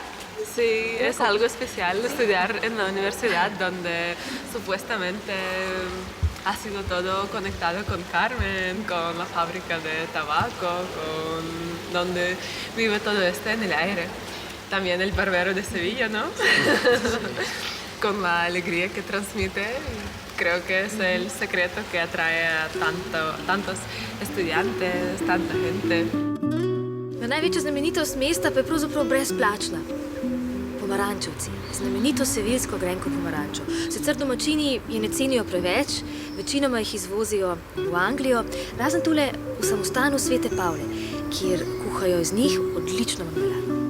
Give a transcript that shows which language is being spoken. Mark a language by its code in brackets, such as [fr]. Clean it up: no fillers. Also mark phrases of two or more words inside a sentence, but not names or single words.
[es] Sí, es algo especial estudiar en la universidad donde supuestamente ha sido todo conectado con Carmen, con la fábrica de tabaco, donde vive todo esto en el aire. También el barbero de Sevilla, ¿no? Con la alegría que transmite, creo que es el secreto que atrae a tantos estudiantes, tanta gente. [sl] Največja znamenitost mesta pa je pravzaprav brezplačna. Pomarančevci, znamenito seviljsko grenko pomarančo. Sicer domačini je ne cenijo preveč, večinoma jih izvozijo v Anglijo, razen tule v samostanu Svete Pavle, kjer kuhajo iz njih odlično marmelado.